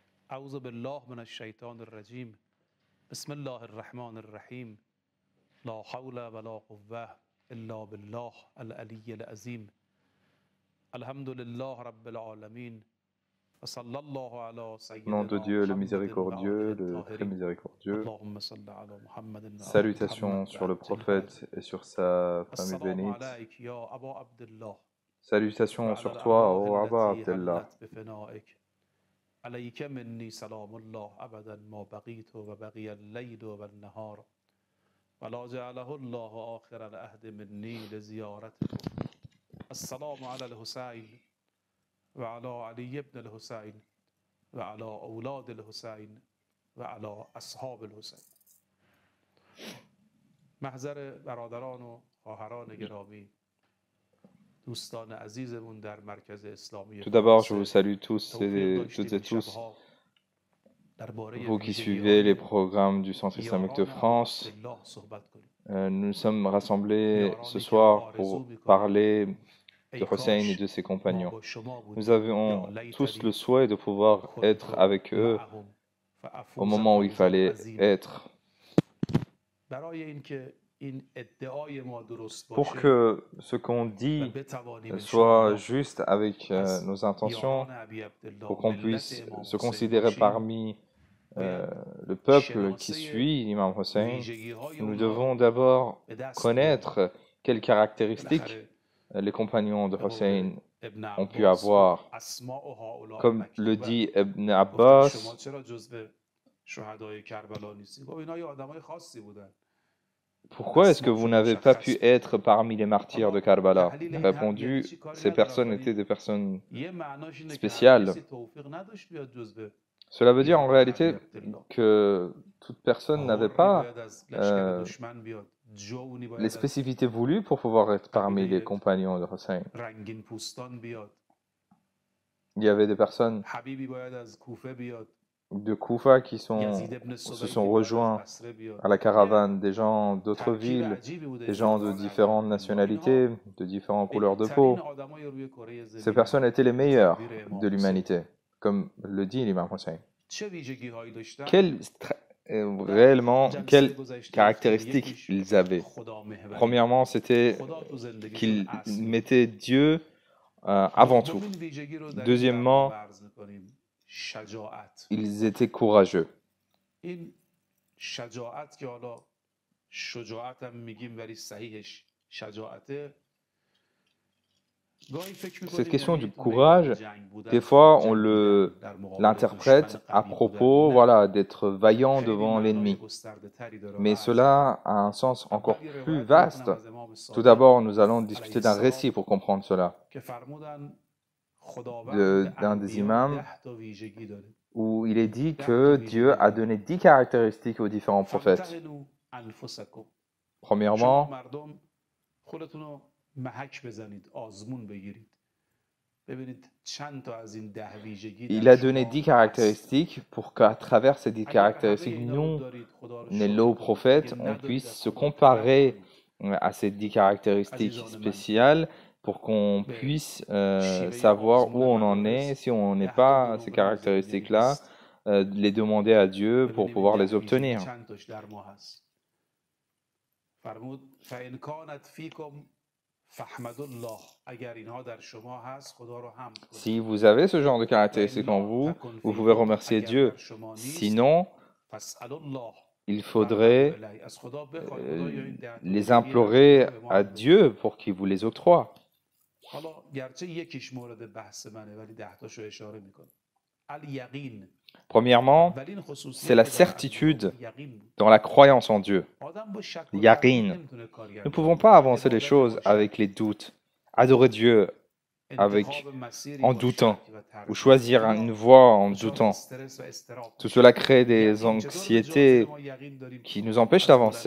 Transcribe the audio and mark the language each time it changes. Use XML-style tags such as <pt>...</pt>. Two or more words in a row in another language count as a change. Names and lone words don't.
<ar>أعوذ بالله من الشيطان الرجيم بسم الله الرحمن الرحيم لا حول ولا قوة إلا بالله العلي العظيم الحمد لله رب العالمين وصلى الله على</ar> <fr>Au nom de</fr> <ar>سيدنا</ar> <fr>Dieu, le</fr> <ar>محمد</ar> <fr>miséricordieux,</fr> <ar>وآله</ar> <fr>le très</fr> <ar>الطاهرين</ar> <fr>miséricordieux.</fr> <ar>اللهم صل على محمد وآل</ar> <fr>Salutations</fr> <ar>محمد</ar> <fr>sur le</fr> <ar>وعجل</ar> <fr>prophète et sur sa famille</fr> <ar>السلام</ar> <fr>bénite.</fr> <ar>عليك يا أبا عبد الله</ar> <fr>Salutations</fr> <ar>وعلى</ar> <fr>sur toi,</fr> <ar>الأرواح</ar> <fr>ô Abba</fr> <ar>التي</ar> <fr>Abdallah.</fr> <ar>هلت بفنائك عليك مني سلام الله أبدا ما بقيت وبقي الليل والنهار ولا جعله الله آخر العهد مني لزيارتكم السلام على الحسين وعلى علي بن الحسين وعلى أولاد الحسين وعلى أصحاب الحسين.</ar> <fa>محضر برادران و خواهران گرامی، دوستان عزیزمون در مرکز اسلامی</fa> <fr>Tout d'abord, je</fr> <fa>فرانسه،</fa> <fr>vous salue tous</fr> <fa>توفیق</fa> <fr>et</fr> <fa>داشتیم</fa> <fr>toutes et</fr> <fa>این</fa> <fr>tous,</fr> <fa>شبها درباره</fa> <fr>vous qui suivez les</fr> <fa>ویژگی‌های</fa> <fr>programmes du Centre islamique de</fr> <fa>یاران ابا</fa> <fr>France.</fr> <fa>عبدالله صحبت کنیم.</fa> <fr>Nous sommes rassemblés ce</fr> <fa>یارانی که ما</fa> <fr>soir</fr> <fa>آرزو</fa> <fr>pour</fr> <fa>میکنیم</fa> <fr>parler</fr> <fa>ای</fa> <fr>de Hossein et</fr> <fa>کاش</fa> <fr>de ses</fr> <fa>ما</fa> <fr>compagnons.</fr> <fa>با شما</fa> <fr>Nous</fr> <fa>بودیم یا</fa> <fr>avions tous le</fr> <ar>لیتنی</ar> <fr>souhait de pouvoir être</fr> <ar>كنت</ar> <fr>avec eux</fr> <ar>معهم</ar> <fr>au</fr> <ar>فافوز</ar> <fr>moment où il</fr> <ar>فوزا</ar> <fr>fallait</fr> <ar>عظیما.</ar> <fr>être.</fr> <fa>برای اینکه این ادعای ما درست</fa> <fr>Pour</fr> <fa>باشه</fa> <fr>que ce qu'on</fr> <fa>و</fa> <fr>dit</fr> <fa>بتوانیم</fa> <fr>soit</fr> <fa>انشاءالله</fa> <fr>juste avec</fr> <fa>از</fa> <fr>nos intentions,</fr> <fa>یاران ابی عبدالله</fa> <fr>pour qu'on</fr> <fa>ملت</fa> <fr>puisse</fr> <fa>امام</fa> <fr>se</fr> <fa>حسین</fa> <fr>considérer</fr> <fa>باشیم</fa> <fr>parmi</fr> <fa>باید</fa> <fr>le peuple qui</fr> <fa>شناسه</fa> <fr>suit l'imam Hossein,</fr> <fa>ویژگی‌های</fa> <fr>nous</fr> <fa>اونها</fa> <fr>devons</fr> <fa>رو</fa> <fr>d'abord</fr> <fa>به دست بیاریم.</fa> <fr>connaître quelles caractéristiques</fr> <fa>بالاخره</fa> <fr>les compagnons de</fr> <fa>به قول</fa> <fr>Hossein</fr> <fa>ابن</fa> <fr>ont pu</fr> <fa>عباس گفت</fa> <fr>avoir.</fr> <ar>اسماء هؤلاء</ar> <fr>Comme le</fr> <fa>مکتوبه.</fa> <fr>dit Ibn</fr> <fa>گفتن شما</fa> <fr>Abbas,</fr> <fa>چرا جزو شهدای کربلا نیستی؟ گفت اینا یه آدمای خاصی بودن.</fa> <fr>pourquoi est-ce que vous n'avez pas pu être parmi les martyrs de Karbala? Il a répondu, ces personnes étaient des personnes</fr> <fa>یه معناش اینه که هر</fa> <fr>spéciales.</fr> <fa>کسی توفیق نداشت بیاد جزو</fa> <fr>Cela veut dire en</fr> <fa>یاران ابی</fa> <fr>réalité</fr> <fa>عبدالله.</fa> <fr>que toute personne n'avait</fr> <fa>قرنی</fa> <fr>pas</fr> <fa>باید از لشکر دشمن بیاد، جونی</fa> <fr>les</fr> <fa>باید از</fa> <fr>spécificités voulues pour pouvoir être parmi les compagnons de Hossein.</fr> <fa>رنگین پوستان بیاد،</fa> <fr>Il y avait des personnes</fr> <fa>حبیبی باید از کوفه بیاد،</fa> <fr>de Koufa qui</fr> <fa>یزید ابن</fa> <fr>se</fr> <fa>سبیعی</fa> <fr>sont</fr> <fa>باید از</fa> <fr>rejoints</fr> <fa>بصره بیاد.</fa> <fr>à la caravane, des gens d'autres</fr> <fa>ترکیب</fa> <fr>villes,</fr> <fa>عجیبی بوده</fa> <fr>des</fr> <fa>این</fa> <fr>gens de</fr> <fa>یاران ابی</fa> <fr>différentes</fr> <fa>عبدالله.</fa> <fr>nationalités, de différentes couleurs de</fr> <fa>بهترین</fa> <fr>peau.</fr> <fa>آدمای روی کره</fa> <fr>Ces</fr> <fa>زمین</fa> <fr>personnes étaient les meilleures</fr> <fa>تدبیر</fa> <fr>de</fr> <fa>امام حسین.</fa> <fr>l'humanité, comme le dit l'imam Hossein.</fr> <fa>چه ویژگی‌هایی داشتن؟</fa> <fr>Réellement,</fr> <fa>جلسه</fa> <fr>quelles</fr> <fa>گذشته</fa> <fr>caractéristiques</fr> <fa>یکیش</fa> <fr>ils avaient?</fr> <fa>خدا محوری.</fa> <fr>Premièrement, c'était</fr> <fa>خدا تو زندگیشون</fa> <fr>qu'ils</fr> <fa>اصل.</fa> <fr>mettaient Dieu avant tout.</fr> <fa>دومین ویژگی رو در این</fa> <fr>Deuxièmement,</fr> <fa>برنامه عرض می‌کنیم. شجاعت.</fa> <fr>ils étaient courageux.</fr> <fa>این شجاعت که حالا شجاعت هم میگیم ولی صحیحش شجاعته. گاهی فکر</fa> <fr>Cette</fr> <fa>می‌کنیم</fa> <fr>question</fr> <fa>یعنی</fa> <fr>du</fr> <fa>تو</fa> <fr>courage,</fr> <fa>میدان جنگ بودن،</fa> <fr>des fois, on</fr> <fa>جنگیدن در مقابل</fa> <fr>l'interprète</fr> <fa>دشمن</fa> <fr>à</fr> <fa>قوی بودن.</fa> <fr>propos,</fr> <fa>نه.</fa> <fr>voilà, d'être vaillant</fr> <fa>خیلی</fa> <fr>devant</fr> <fa>معنای</fa> <fr>l'ennemi.</fr> <fa>گسترده‌تری داره.</fa> <fr>Mais cela a un sens encore</fr> <fa>اول یه</fa> <fr>plus</fr> <fa>روایت</fa> <fr>vaste.</fr> <fa>می‌خونم از امام</fa> <fr>Tout</fr> <fa>صادق</fa> <fr>d'abord, nous allons discuter</fr> <fa>علیه</fa> <fr>d'un</fr> <fa>السلام</fa> <fr>récit pour comprendre cela,</fr> <fa>که فرمودن خداوند به</fa> <fr>d'un des</fr> <fa>انبیا</fa> <fr>imams,</fr> <fa>10 تا ویژگی داره.</fa> <fr>où il est dit que Dieu a donné 10 caractéristiques aux différents prophètes.</fr> <ar>فامتحنوا انفسکم. شما</ar> <fr>Premièrement,</fr> <fa>مردم خودتون رو محک بزنید، آزمون بگیرید. ببینید چند تا از این 10 ویژگی</fa> <fr>il</fr> <fa>در</fa> <fr>a donné 10</fr> <fa>شما هست.</fa> <fr>caractéristiques pour qu'à travers ces 10</fr> <fa>اگر همه</fa> <fr>caractéristiques,</fr> <fa>اینا رو</fa> <fr>nous,</fr> <fa>دارید خدا رو</fa> <fr>les</fr> <fa>شکر low کنید.</fa> <fr>prophètes,</fr> <fa>اگه</fa> <fr>on</fr> <fa>ندارید</fa> <fr>puisse</fr> <fa>از</fa> <fr>se</fr> <fa>خدا توبه</fa> <fr>comparer</fr> <fa>کنید.</fa> <fr>à ces 10 caractéristiques</fr> <fa>عزیزان من</fa> <fr>spéciales pour qu'on</fr> <fa>به</fa> <fr>puisse</fr> <fa>شیوه</fa> <fr>savoir où</fr> <fa>آزمون</fa> <fr>on en est.</fr> <fa>مدارس</fa> <fr>Si on n'est</fr> <fa>10 تا</fa> <fr>pas à ces</fr> <fa>دروغ رمز دیگری</fa> <fr>caractéristiques-là,</fr> <fa>هست.</fa> <fr>les demander à Dieu pour</fr> <fa>ببینیم</fa> <fr>pouvoir</fr> <fa>این</fa> <fr>les</fr> <fa>10 ویژگی</fa> <fr>obtenir.</fr> <fa>چند تاش در ما هست.</fa> <ar>فرمود فإن كانت فيكم فاحمدوا الله.</ar> <fa>اگر اینها در شما هست خدا رو حمد کنید.</fa> <fr>Si vous avez ce genre de caractéristiques en vous, vous pouvez remercier Dieu. Sinon,</fr> <ar>فاسألوا الله.</ar> <fr>il faudrait</fr> <fa>از خدا بخواید خدایا این 10 تا</fa> <fr>les</fr> <fa>ویژگی رو</fa> <fr>implorer</fr> <fa>به ما</fa> <fr>à</fr> <fa>بده.</fa> <fr>Dieu pour qu'il vous les octroie.</fr> <fa>حالا گرچه یکیش مورد بحث منه ولی 10 تاشو اشاره میکنه. الیقین.</fa> <fr>Premièrement,</fr> <fa>ولی این</fa> <fr>c'est</fr> <fa>خصوصیت</fa> <fr>la</fr> <fa>که داره</fa> <fr>certitude</fr> <fa>یقین بود.</fa> <fr>dans la croyance en Dieu.</fr> <fa>آدم با شک و</fa> <fr>Yaqin.</fr> <fa>تردید نمیتونه کارگردانی</fa> <fr>Nous ne pouvons</fr> <fa>کنه.</fa> <fr>pas avancer les</fr> <fa>عبادت</fa> <fr>choses</fr> <fa>با</fa> <fr>avec</fr> <fa>شک،</fa> <fr>les doutes, adorer Dieu avec,</fr> <fa>انتخاب مسیری</fa> <fr>en</fr> <fa>با</fa> <fr>doutant,</fr> <fa>شک و</fa> <fr>ou</fr> <fa>تردید.</fa> <fr>choisir</fr> <fa>اینا</fa> <fr>une voie en</fr> <fa>دچار</fa> <fr>doutant.</fr> <fa>استرس و اضطراب</fa> <fr>Tout</fr> <fa>میشه.</fa> <fr>cela crée des</fr> <fa>یقین چطور به جاست</fa> <fr>anxiétés</fr> <fa>ما یقین داریم</fa> <fr>qui nous empêchent</fr> <fa>از بلندی</fa>